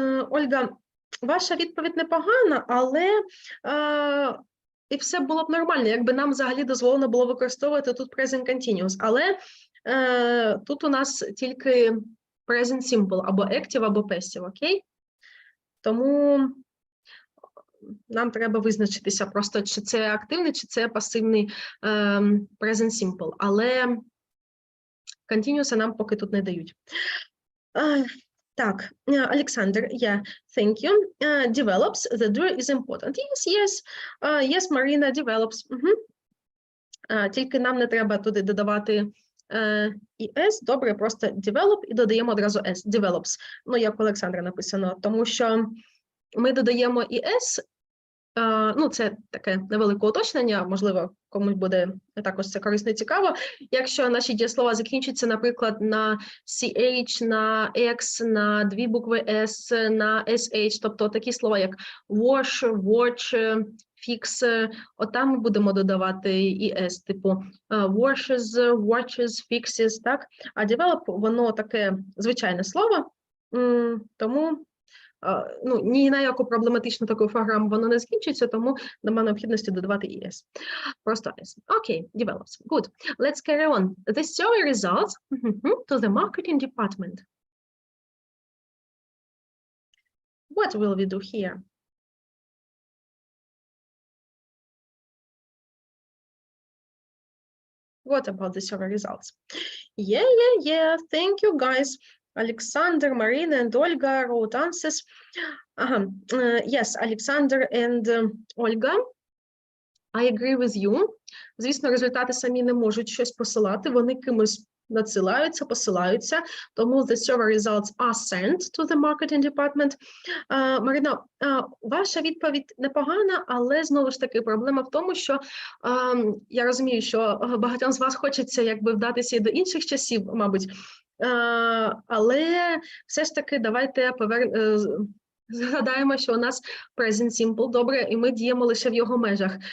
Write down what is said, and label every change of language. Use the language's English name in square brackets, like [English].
[Ukrainian] Ольга, ваша відповідь непогана, але і все було б нормально, якби нам взагалі дозволено було використовувати тут present continuous, але тут у нас тільки present simple, або active, або passive, окей? Тому нам треба визначитися просто, чи це активний, чи це пасивний present simple, але continuous нам поки тут не дають. [English] Так, Alexander, yeah, thank you. Develops, the door is important. Yes, Marina, develops. [Ukrainian] Тільки нам не треба туди додавати «es», добре, просто develop і додаємо одразу «s», develops. Ну, як у Олександра написано, тому що ми додаємо «es», ну, це таке невелике уточнення, можливо, комусь буде також це корисно і цікаво. Якщо наші дієслова закінчуються, наприклад, на CH, на X, на дві букви S, на SH, тобто такі слова, як [English] wash, watch, fix, [Ukrainian] отам ми будемо додавати і S, типу [English] washes, watches, fixes, [Ukrainian] так? А develop, воно таке звичайне слово, тому ну, ні на яку проблематичну таку програму воно не закінчується, тому немає необхідності додавати ES. Просто S. [English] Окей, develops. Good. Let's carry on. The survey results to the marketing department. What will we do here? What about the survey results? Yeah. Thank you, guys. Alexander, Marina, and Olga wrote answers. Yes, Alexander and Olga, I agree with you. [Ukrainian] Звісно, результати самі не можуть щось посилати, вони кимось надсилаються, посилаються, тому [English] the survey results are sent to the marketing department. [Ukrainian] Марина, ваша відповідь непогана, але знову ж таки проблема в тому, що я розумію, що багатьом з вас хочеться якби вдатися і до інших часів, мабуть, але все ж таки давайте згадаємо, що у нас present simple, добре, і ми діємо лише в його межах.